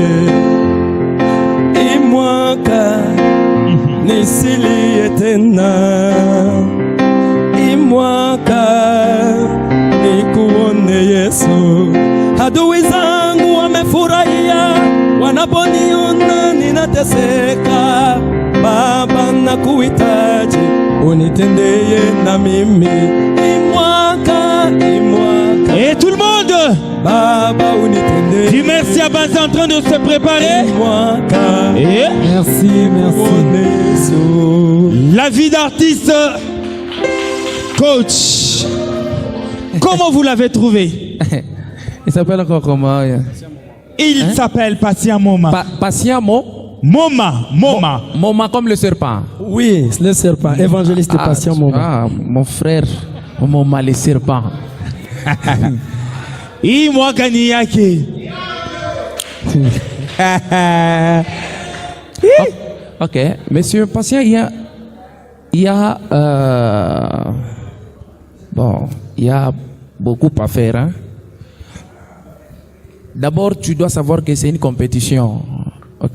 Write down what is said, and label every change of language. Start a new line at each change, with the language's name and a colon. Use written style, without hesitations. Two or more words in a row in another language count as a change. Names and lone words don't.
Swahili: Hii mwaka nisilie tena, hii mwaka nikuone Yesu. Adui zangu wamefurahia wanaponiona ninateseka, Baba nakuhitaji, unitendeye na mimi, hii mwaka, hii mwaka.
French: Et tout le monde,
Swahili: Baba unitendeye.
French: dis merci à Banza en train de se préparer.
Swahili: Hii mwaka.
French: Et merci. La vie d'artiste, coach, comment vous l'avez trouvé? Il s'appelle encore comment? Il s'appelle Patient Moma. Patient Moma. Moma comme le serpent. Oui, le serpent, évangéliste Patient Moma. Ah, mon frère, Moma le serpent.
Swahili: Hii mwaka ni yake.
French: Ok, monsieur Patient, il y a beaucoup à faire. Hein? D'abord, tu dois savoir que c'est une compétition, ok?